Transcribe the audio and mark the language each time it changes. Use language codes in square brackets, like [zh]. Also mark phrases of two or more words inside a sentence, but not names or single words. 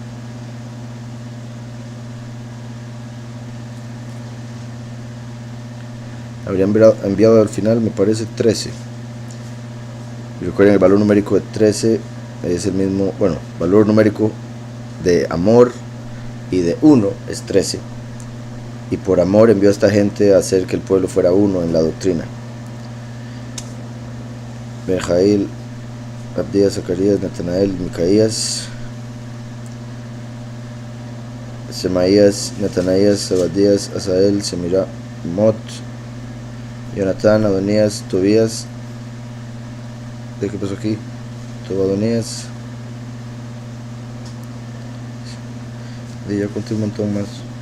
[es] Habría enviado al final, me parece, 13. Y recuerden, el valor numérico de 13 es el mismo, bueno, valor numérico de amor y de 1 es 13. Y por amor envió a esta gente a hacer que el pueblo fuera uno en la doctrina. Benjail, Abdías, Zacarías, Natanael, Micaías, Semaías, Natanaías, Zebadías, Asael, Semira, Mot, Jonatán, Adonías, Tobías. ¿De qué pasó aquí? Tobadonías. Y ya conté un montón más.